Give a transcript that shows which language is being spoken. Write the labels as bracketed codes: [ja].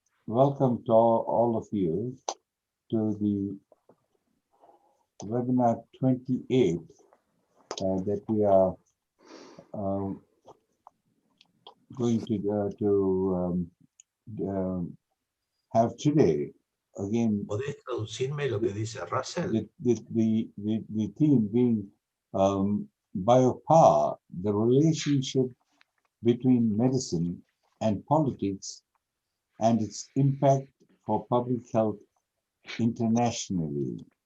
[en] Welcome to all of you to the webinar 28 that we are going to have today. Again, [es] ¿Podés traducirme lo que dice Russell? [en] the theme being biopower, the relationship between medicine and politics and its impact for public health internationally.